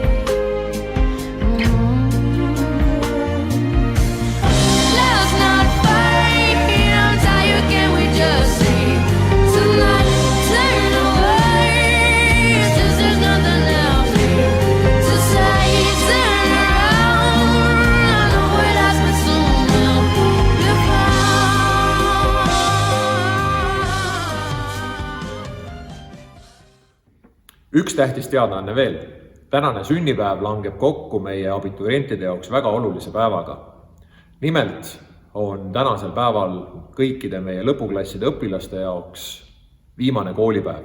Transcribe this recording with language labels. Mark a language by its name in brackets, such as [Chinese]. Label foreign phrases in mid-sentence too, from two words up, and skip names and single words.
[English] Let's not fight, I'm tired, can we just say tonight, turn away, it's just there's nothing else to say. Turn around, I know where that's but soon will be found. [Estonian] Üks tähtis teadaanne veel. Tänane sünnipäev langeb kokku meie abiturientide jaoks väga olulise päevaga. Nimelt on tänasel päeval kõikide meie lõpuklasside õpilaste jaoks viimane koolipäev.